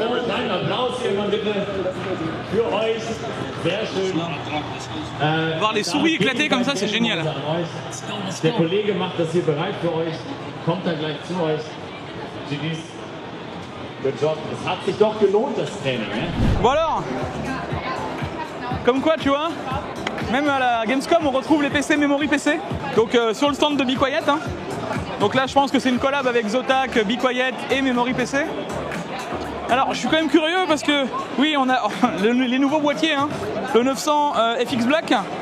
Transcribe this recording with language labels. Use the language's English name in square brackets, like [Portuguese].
[German] Kleinen Applaus hier mal bitte für euch. Sehr schön. [French] Voir les souris éclater comme ça, c'est génial. [German] Der Kollege macht das hier bereit für euch. Kommt dann gleich zu euch. [English] Good job. [German] Es hat sich doch gelohnt, das Training. Ne? [French] Bon alors, comme quoi tu vois, même à la Gamescom on retrouve les PC Memory PC, donc sur le stand de Be Quiet. Hein. Donc là je pense que c'est une collab avec Zotac, Be Quiet et Memory PC. Alors je suis quand même curieux parce que oui on a les nouveaux boîtiers, hein, le 900 FX Black.